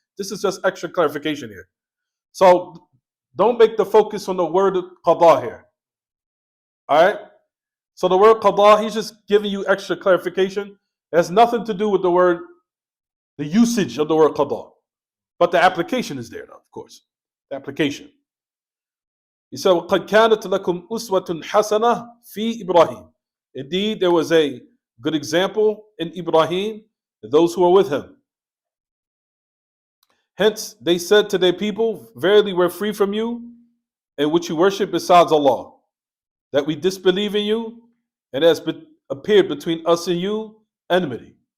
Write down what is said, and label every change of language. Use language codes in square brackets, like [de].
[en] This is just extra clarification here. So don't make the focus on the word qada here. Alright? So the word qada, he's just giving you extra clarification. It has nothing to do with the usage of the word qada. But the application is there now, of course. The application. He said, [ar] وَقَدْ كَانَتْ لَكُمْ أُسْوَةٌ حَسَنَةٌ فِي إِبْرَاهِيمَ. [en] Indeed, there was a good example in Ibrahim, and those who are with him. Hence, they said to their people, verily we're free from you, and which you worship besides Allah, that we disbelieve in you, and has appeared between us and you enmity.